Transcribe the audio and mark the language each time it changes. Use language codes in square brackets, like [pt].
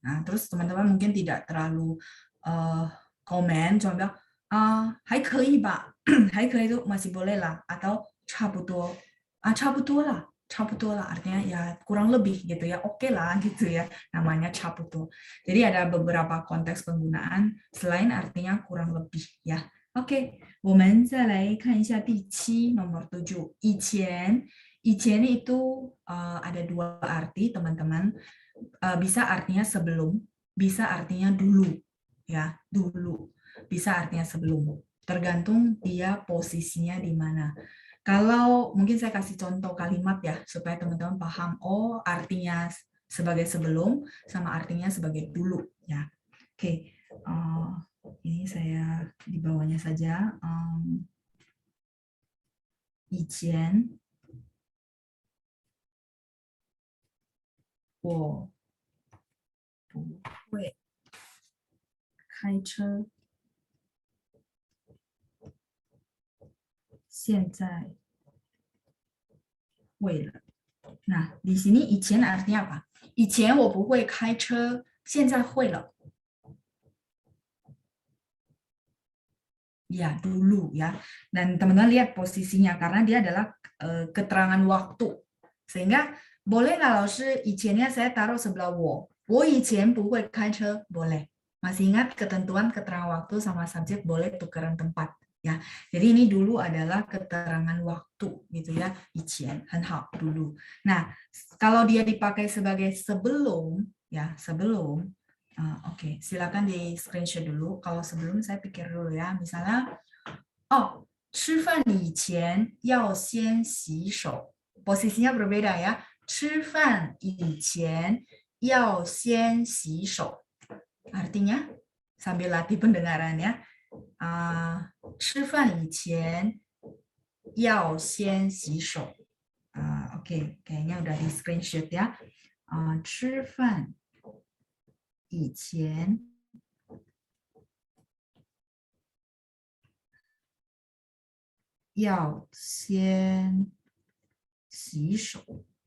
[id] Nah, terus teman-teman mungkin tidak terlalu komen, cuma bilang, [zh] 还可以吧, [id] 还可以 itu masih boleh lah, atau 差不多, 差不多lah, 差不多lah, artinya ya kurang lebih gitu ya, oke lah gitu ya, namanya 差不多. Jadi ada beberapa konteks penggunaan selain artinya kurang lebih ya. [zh] Oke, 我们再来看一下第7 nomor 7. [id] 以前 itu ada 2 arti teman-teman. Bisa artinya sebelum, bisa artinya dulu ya, dulu. Bisa artinya sebelum. Tergantung dia posisinya di mana. Kalau mungkin saya kasih contoh kalimat ya supaya teman-teman paham, oh artinya sebagai sebelum sama artinya sebagai dulu ya. Oke. Ini saya di bawahnya saja. [zh] 以前我不会开车，现在会了。 [id] Nah, di sini 以前 artinya apa? [zh] 以前我不会开车，现在会了。 [id] Ya, dulu ya. Dan teman-teman lihat posisinya karena dia adalah keterangan waktu. Sehingga boleh nggak 老师 以前nya saya taruh sebelah [zh] 我以前不会开车 [id] boleh. Masih ingat ketentuan keterangan waktu sama subjek boleh tukeran tempat ya. Jadi ini dulu adalah keterangan waktu gitu ya. 以前 很好 dulu. Nah, kalau dia dipakai sebagai sebelum ya, sebelum. Oke, silakan di screenshot dulu. Kalau sebelum saya pikir dulu ya. [zh] Misalnya, 吃饭以前要先洗手. [id] Posisinya berbeda ya. [zh] 吃饭以前要先洗手. [id] Artinya sambil latih pendengarannya. [zh] 吃饭以前要先洗手。 [id] Oke, kayaknya udah di screenshot ya. [zh] 吃饭以前要先洗手。